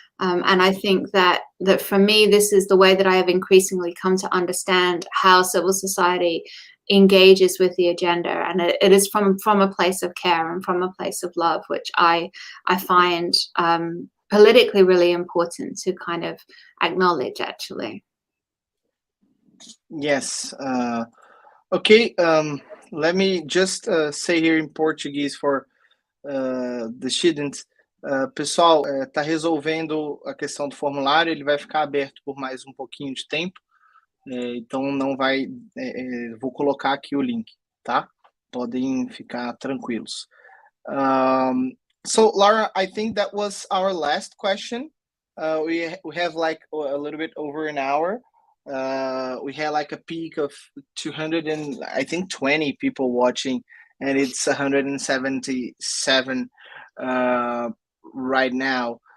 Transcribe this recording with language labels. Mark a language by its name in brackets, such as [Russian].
[English] And I think that for me, this is the way that I have increasingly come to understand how civil society engages with the agenda, and it is from a place of care and from a place of love, which I find politically really important to kind of acknowledge, actually. Yes. Okay. Let me just say here in Portuguese for the students. [Portuguese] Pessoal, está resolvendo a questão do formulário, ele vai ficar aberto por mais um pouquinho de tempo, então não vai, vou colocar aqui o link, tá? Podem ficar tranquilos. [English] So Laura, I think that was our last question. We have like a little bit over an hour. We had like a peak of 200 and I think 20 people watching, and it's 177 right now.